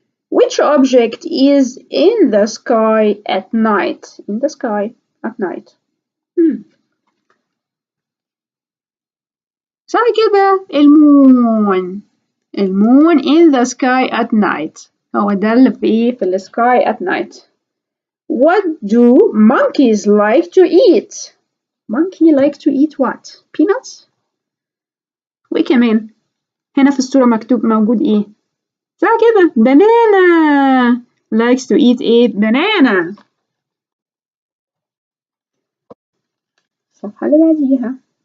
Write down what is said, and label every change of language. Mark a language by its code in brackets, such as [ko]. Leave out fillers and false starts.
[en] Which object is in the sky at night? In the sky at night. [ar] صح كده، المون. [en] المون in the sky at night. [ar] هو ده اللي في ال [en] sky at night. What do monkeys like to eat? Monkey like to eat what? Peanuts? [ar] وإيه كمان؟ هنا في الصورة مكتوب موجود إيه؟ صح كده، banana. [en] Likes to eat a banana. [ar] الصفحة اللي بعديها.